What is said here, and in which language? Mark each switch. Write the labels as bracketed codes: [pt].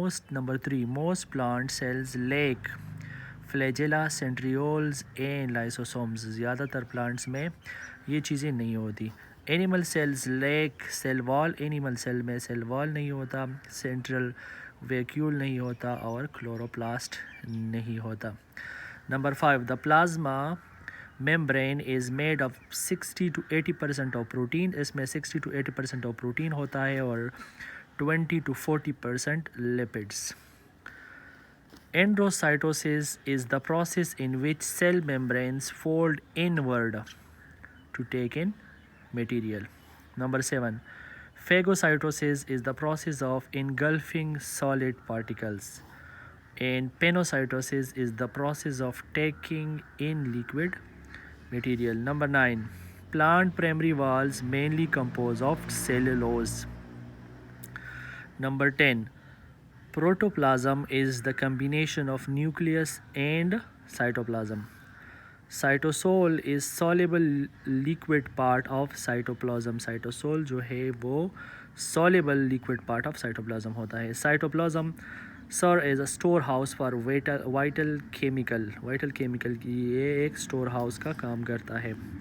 [en] Number 3 most plant cells lack flagella centrioles and lysosomes. [ur] زیادہ تر plants میں یہ چیزیں نہیں ہوتی. [en] Animal cells lack cell wall. [ur] اینیمل سیل میں سیل وال نہیں ہوتا، سینٹرل ویکیول نہیں ہوتا، اور کلوروپلاسٹ نہیں ہوتا. [en] Number 5 the plasma membrane is made of 60 to 80% of protein. [ur] اس میں [en] 60 to 80% of protein [ur] ہوتا ہے اور [en] 20 to 40% lipids. Endocytosis is the process in which cell membranes fold inward to take in material. Number 7 phagocytosis is the process of engulfing solid particles, and panocytosis is the process of taking in liquid material. Number 9 plant primary walls mainly composed of cellulose. Number 10 protoplasm is the combination of nucleus and cytoplasm. Cytosol is soluble liquid part of cytoplasm. Cytosol [ur] جو ہے وہ [en] soluble liquid part of cytoplasm [ur] ہوتا ہے. [en] Cytoplasm serve as a storehouse for vital chemical [ur] کی یہ ایک store house کا کام کرتا ہے.